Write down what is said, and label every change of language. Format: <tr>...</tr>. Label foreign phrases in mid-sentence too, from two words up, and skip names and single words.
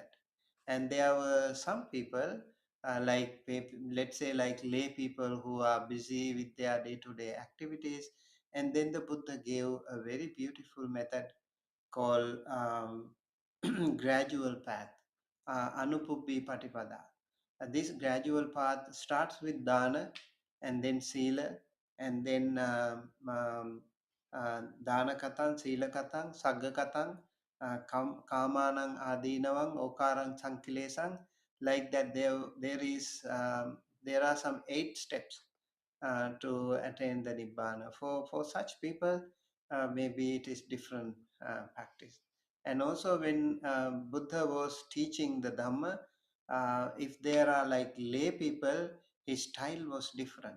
<en>And there were some people, let's say like lay people who are busy with their day-to-day activities, and then the Buddha gave a very beautiful method called gradual path,</en> <pi>Anupubbi Patipada.</pi> <en>This gradual path starts with dana, and then sila, and then</en> <pi>dana katang, sila katang, sagga katang, kamanang adinavang, okarang sankilesang.</pi> <en>Like that, there are some 8 steps to attain the nibbana. For such people, maybe it is different practice. And also, when Buddha was teaching the Dhamma, if there are like lay people, his style was different.</en>